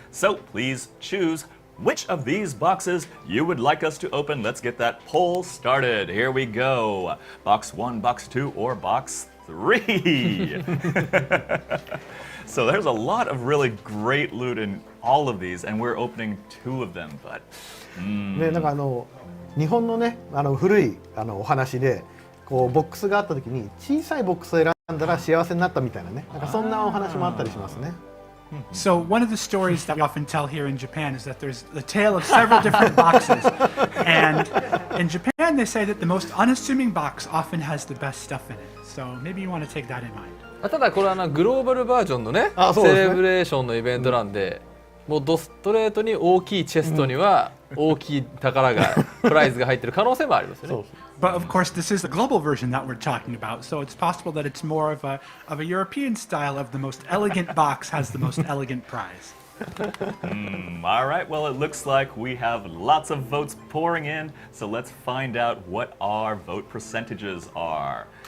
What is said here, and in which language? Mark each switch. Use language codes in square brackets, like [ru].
[en] So please choose which of these boxes you would like us to open. Let's get that poll started. Here we go. Box 1, box 2, or box 3. So there's a lot of really great loot in all of these, and we're opening 2 of them, but... [ja] ね、なんか日本のね、古いお話で、こうボックスがあった時に小さいボックスを選んだら幸せになったみたいなね、なんかそんなお話もあったりしますね。 [en] So one of the stories that we often tell here in Japan is that there's the tale of several different boxes. And in Japan, they say that the most unassuming box often has the best stuff in it. So maybe you want to take that in mind. [ja] ただこれはグローバルバージョンのね、セレブレーションのイベントなんで、もうドストレートに大きいチェストには大きい宝がプライズが入ってる可能性もありますよね。 [en] But of course, this is the global version that we're talking about, so it's possible that it's more of a European style of the most elegant box has the most elegant prize. All right, well, it looks like we have lots of votes pouring in, so let's find out what our vote percentages are.